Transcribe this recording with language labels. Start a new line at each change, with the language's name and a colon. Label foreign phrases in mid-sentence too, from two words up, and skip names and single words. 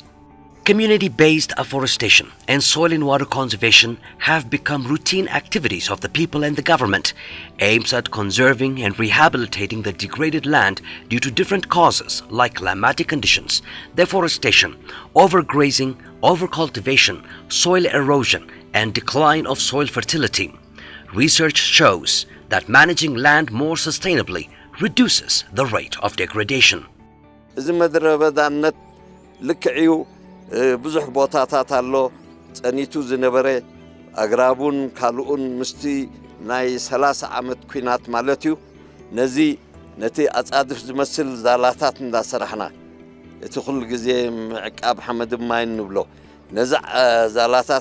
English: Community-based afforestation and soil and water conservation have become routine activities of the people and the government, aims at conserving and rehabilitating the degraded land due to different causes like climatic conditions, deforestation, overgrazing, overcultivation, soil erosion, and decline of soil fertility. Research shows that managing land more sustainably reduces the rate of degradation.
Tigrinya: ብዙሕ ቦታታት ኣሎ ጸኒቱ ዝነበረ ኣግራቡን ካልኡን ምስቲ ናይ 30 ዓመት ኩናት ማለት እዩ ነዚ ነቲ ኣጻድፍ ዝመስል ዛላታት እንዳሰራሕና እቲ ኩሉ ግዜ ዕቃብ ሓመድ ማይ ንብሎ ነዚ ዛላታት